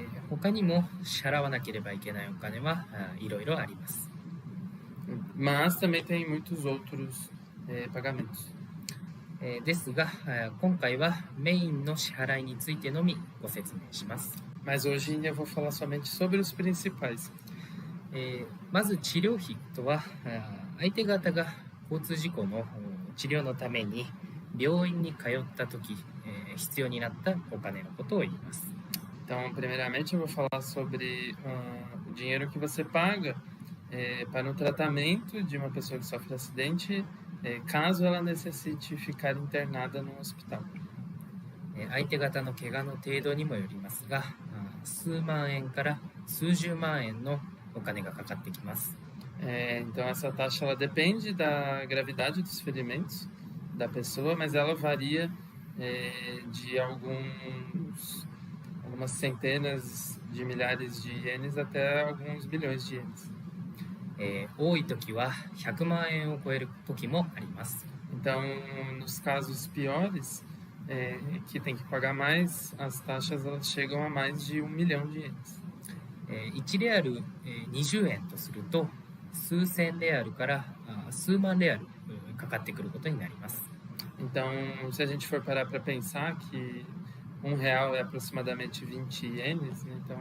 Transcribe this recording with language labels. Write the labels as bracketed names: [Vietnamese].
[Japanese] 他にも支払わなければいけないお金はいろいろあります。 [Portuguese] Mas também tem muitos outros pagamentos. [Japanese] ですが、今回はメインの支払いについてのみご説明します。 [Portuguese] Mas hoje eu vou falar somente sobre os principais. [Japanese] まず治療費とは、相手方が交通事故の治療のために病院に通ったとき、必要になったお金のことを言います。 [Portuguese] Então, primeiramente, eu vou falar sobre o dinheiro que você paga para um tratamento de uma pessoa que sofre acidente, caso ela necessite ficar internada no hospital. [Japanese] 相手方の怪我の程度にもよりますが、数万円から数十万円のお金がかかってきます。 [Portuguese] Então, essa taxa ela depende da gravidade dos ferimentos da pessoa, mas ela varia de algumas centenas de milhares de ienes até alguns bilhões de ienes. [Japanese] 多い時は100万円を超える時もあります。 [Portuguese] Então, nos casos piores, que tem que pagar mais, as taxas elas chegam a mais de 1 milhão de ienes. [Japanese] 1レアル20円とすると、数千レアルから数万レアルかかってくることになります。 [Portuguese] Então, se a gente for parar para pensar que R$1 é aproximadamente 20 ienes, né?